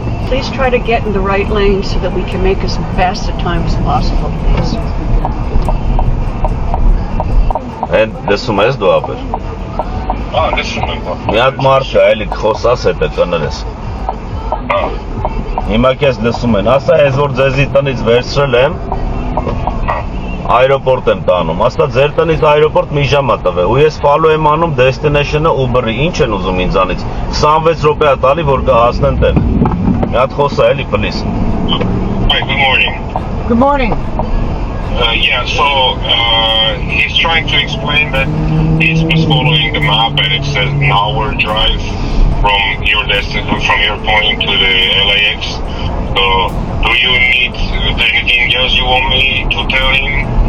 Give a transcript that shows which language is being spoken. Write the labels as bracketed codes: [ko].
[en] Please try to get in the right lane so that we can make as fast a time as possible, please. [hy] And լսում ես դու ապեր։ Լսում եմ։ Մի հատ մարդ է, այլի խոսաս հետը կներես։ Հիմա քեզ լսում են, ասա ես որ ձեզի տնից վերցրել եմ, այրոպորտ եմ տանում, ասա ձեր տնից այրոպորտ մի ժամ է տվել, ու ես follow եմ անում destination-ը Uber-ի, ինչ են ուզում ինձանից, 26 րոպե է տալի, որ կհասնեն տեղ։ Մի հատ խոսա էլի, please։ [en] Hi, good morning. Good morning. Yeah, so he's trying to explain that he's just following the map and it says an hour drive from your from your point to the LAX. So, do you need anything else you want me to tell him?